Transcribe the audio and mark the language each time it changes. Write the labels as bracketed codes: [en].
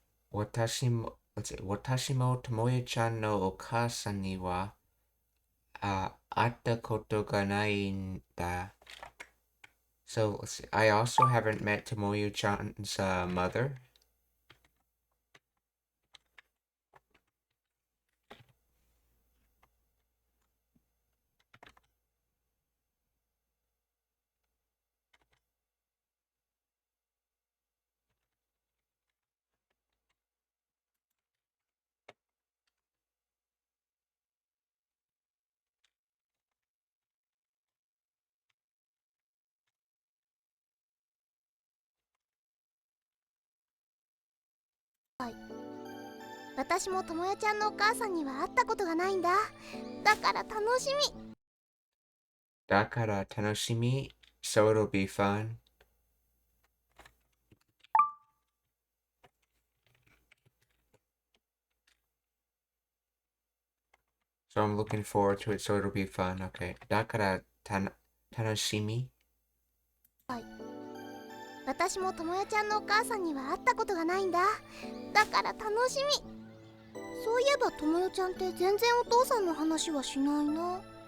[ja] 私もともよちゃんのお母さんには会ったことがないんだ。 [en] So I also haven't met Tomoyo-chan's mother. [ja] 私もともよちゃんのお母さんには会ったことがないんだ。だから楽しみ。だから楽しみ。 [en] So it'll be fun. So I'm looking forward to it, so it'll be fun. [ja] Okay. だから楽しみ。私もともよちゃんのお母さんには会ったことがないんだ。だから楽しみ。そういえばともよちゃんって全然お父さんの話はしないな。